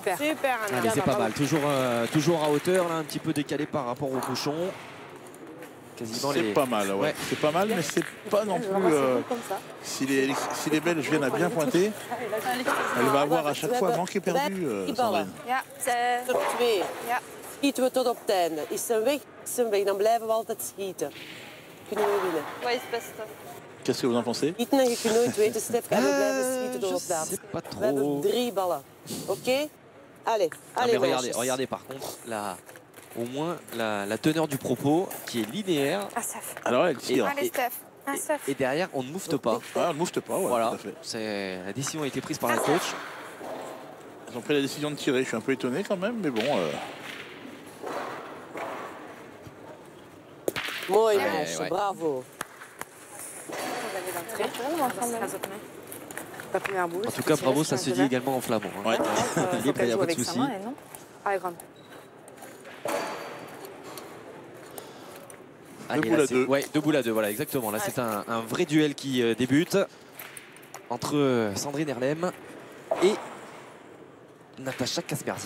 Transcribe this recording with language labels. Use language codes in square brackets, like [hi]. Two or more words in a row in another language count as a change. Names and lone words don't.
[fr] Super. Anna. Allez, c'est pas mal. Toujours à hauteur, là, un petit peu décalé par rapport au bouchon. Quasiment c'est pas mal, ouais. C'est pas mal, mais c'est pas non plus. Si les Belges viennent à bien pointer, elle va avoir à chaque fois manqué perdu. Sandrine. [nl] Ja, tot 2. Ja. Schieten we tot op het einde. Is ze weg, dan blijven we altijd schieten. Kunnen we winnen. Wat is het beste? [fr] Qu'est-ce que vous en pensez? [nl] Schieten en je kunt nooit weten, Stef, en we blijven schieten door op dat. [fr] Je sais pas [nl] We hebben [fr] trop. [nl] 3 ballen. Oké? [fr] Allez, Ah, allez, mais meisjes. regardez par contre, au moins la teneur du propos qui est linéaire. Alors elle tire. Allez, Steph. Et derrière, on ne moufte pas. Ah, elle ne moufte pas, ouais, Voilà, tout à fait. la décision a été prise par la coach. Ils ont pris la décision de tirer. Je suis un peu étonné quand même, mais bon. [nl] Mooi, meisje, [fr] ouais. bravo. En tout cas, bravo, ça se dit également en flamand. Hein. Ouais. Libre, il n'y a pas de souci. Allez, grande. Allez, boules à 2. Ouais, 2 boules à 2, voilà, exactement. Là, c'est un vrai duel qui débute entre Sandrine Erlem et Natacha Kasperziak.